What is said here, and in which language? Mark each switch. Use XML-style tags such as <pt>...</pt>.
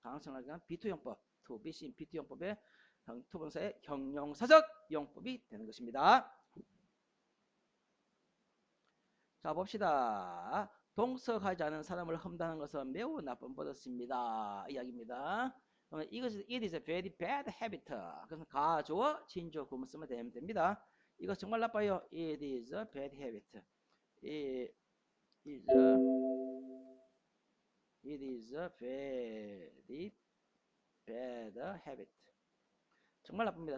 <ko>가능성을 나타내는 B2 용법, to be seen B2 용법에 두 번째의 형용사적 용법이 되는 것입니다. 자, 봅시다. 동석하지 않은 사람을 험담하는 것은 매우 나쁜 버릇입니다. 이야기입니다. 이것은</ko> <en>it is a very bad habit.</en> <ko>그래서 가주어, 진주어, 구문 쓰면 됩니다. 이거 정말 나빠요.</ko> <en>It is a bad habit.</en> <ko>It is a very bad habit. 정말 나쁩니다.</ko>